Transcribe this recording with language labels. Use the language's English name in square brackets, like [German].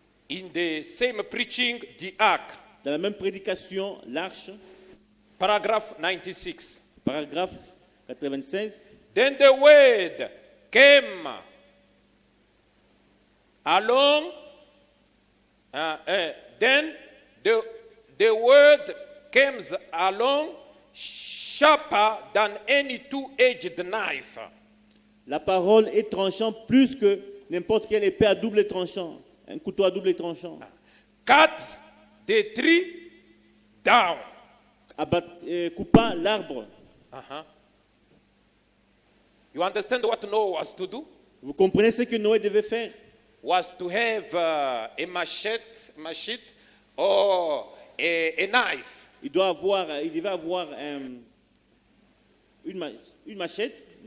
[English] In the same preaching, the ark, [French] Dans la même prédication, l'arche, [English] paragraph 96. [French] paragraphe 96. [English] Then the word came along. Then the word comes along sharper than any two-edged knife. [French] La parole est tranchante plus que n'importe quelle épée à double tranchant. Un couteau à double tranchant. [English] Cut the tree down. [French] Coupant l'arbre. Uh-huh. [English] You understand what Noah was to do? [French] Vous comprenez ce que Noé devait faire? [English] Was to have a machete or a knife. [French] Il devait avoir une machette.